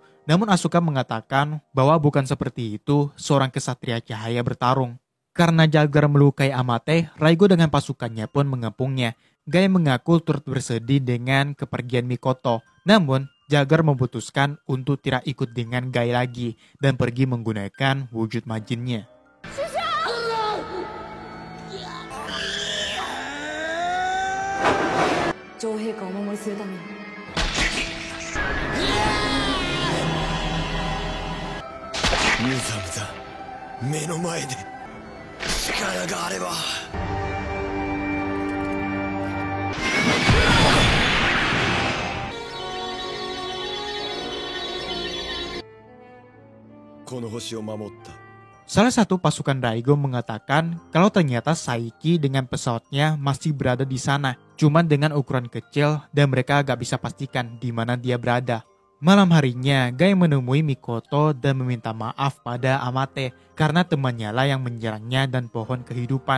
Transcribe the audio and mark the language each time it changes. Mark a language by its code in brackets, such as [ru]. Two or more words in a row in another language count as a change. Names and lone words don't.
[id] Namun Asuka mengatakan bahwa bukan seperti itu seorang kesatria cahaya bertarung. Karena Jagger melukai Amate, Raigo dengan pasukannya pun mengepungnya. Gai mengaku turut bersedih dengan kepergian Mikoto, namun Jagger memutuskan untuk tidak ikut dengan Gai lagi dan pergi menggunakan wujud majinnya. [ja] 女王陛下をお守りするために。無ざむざ目の前で力があれば。この星を守った。 [id] Salah satu pasukan Raigo mengatakan kalau ternyata Saiki dengan pesawatnya masih berada di sana, cuman dengan ukuran kecil dan mereka agak bisa pastikan di mana dia berada. Malam harinya, Gai menemui Mikoto dan meminta maaf pada Amate karena temannya lah yang menyerangnya dan pohon kehidupan.